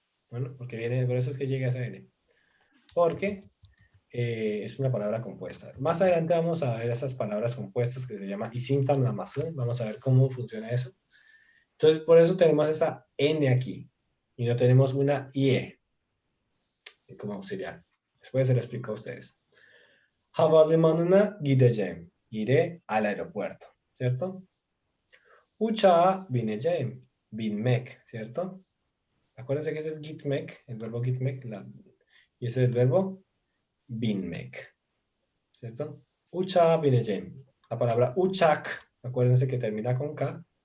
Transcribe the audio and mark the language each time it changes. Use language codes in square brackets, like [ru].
[es] Bueno, porque viene, por eso es que llega esa N. Porque es una palabra compuesta. Más adelante vamos a ver esas palabras compuestas que se llama isim tamlaması. Vamos a ver cómo funciona eso. Entonces, por eso tenemos esa N aquí. Y no tenemos una IE como auxiliar. Después se lo explico a ustedes. [tr] Havalimanına gideceğim. [es] Iré al aeropuerto, ¿cierto? [tr] Uçağa bineceğim. [es] Binmek, ¿cierto? Acuérdense que ese es gitmek, el verbo gitmek, y ese es el verbo binmek, ¿cierto? [tr] Uçağa bineceğim. [es] La palabra uçak, acuérdense que termina con K.